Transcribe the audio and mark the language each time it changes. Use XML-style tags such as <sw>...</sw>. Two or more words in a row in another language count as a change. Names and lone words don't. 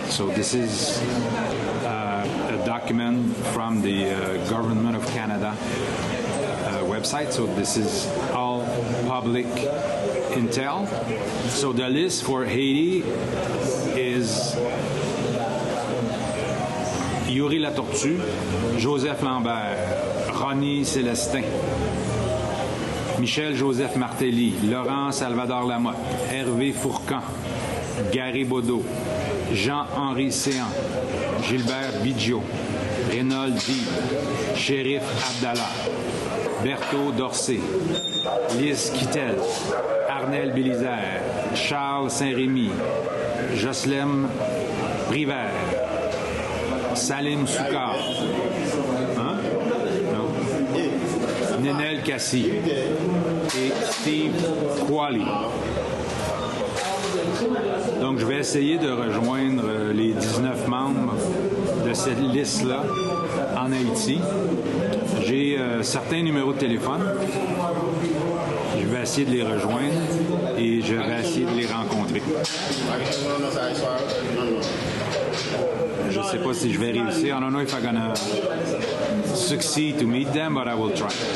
<en>So this is a document from the Government of Canada website. So this is all public intel. So the list for Haiti is Yuri Latortue, Joseph Lambert, Ronnie Célestin, Michel-Joseph Martelly, Laurent Salvador Lamotte, Hervé Fourcan, Gary Baudot, Jean-Henri Séan, Gilbert Biggio, Reynold Deeb, Shérif Abdallah, Berthaud Dorsey, Lise Kittel, Arnel Bélizaire,</en> <fr>Charles Saint-Rémy, Jocelyn Privert, Salim Soukar, Nenel Kassi et Steve Qualley. Donc, je vais essayer de rejoindre les 19 membres de cette liste-là en Haïti. J'ai certains numéros de téléphone. Je vais essayer de les rejoindre et je vais essayer de les rencontrer. Je ne sais pas si je vais réussir.</fr> <en>I don't know if I'm gonna succeed to meet them, but I will try.</en>